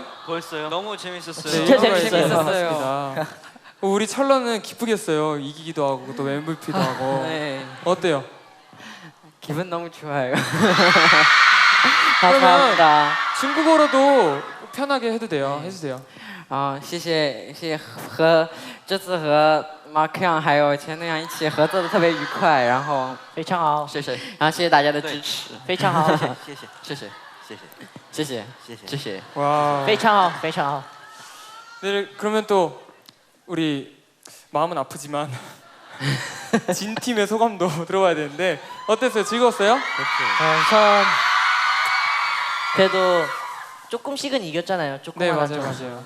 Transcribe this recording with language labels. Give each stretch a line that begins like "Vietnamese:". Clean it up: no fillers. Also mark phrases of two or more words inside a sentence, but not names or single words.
Korean: 벌써요? 너무 재밌었어요. 진짜 일부가 재밌었어요. 이제 남았습니다. 우리 철러는 기쁘겠어요. 이기기도 하고 또 MVP도 하고. 네. 어때요? 기분 너무 좋아요. 감사합니다. 중국어로도 편하게 해도 돼요. 해주세요.
Chinese: 谢谢和这次和 Mark Young 还有钱东阳一起合作的特别愉快，然后非常好，谢谢谢谢大家的支持，非常好，谢谢谢谢谢谢谢谢。谢谢。
Korean: 와.
Chinese: 非常好，非常好。
Korean: 네, 그러면 또 우리 마음은 아프지만 진 팀의 소감도 들어봐야 되는데 어땠어요? 즐거웠어요? 우선 그래도 조금씩은 이겼잖아요. 네, 조금만 맞아요.